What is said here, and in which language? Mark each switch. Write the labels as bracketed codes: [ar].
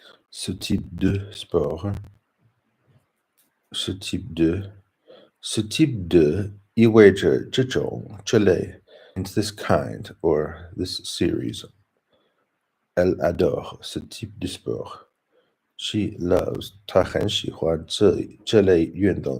[fr] Ce type de sport. Ce type de. Ce type de [zh] 意味着这种这类 [en] into this kind or this series. [fr] Elle adore ce type de sport. [en] She loves [zh] 她很喜欢这类运动.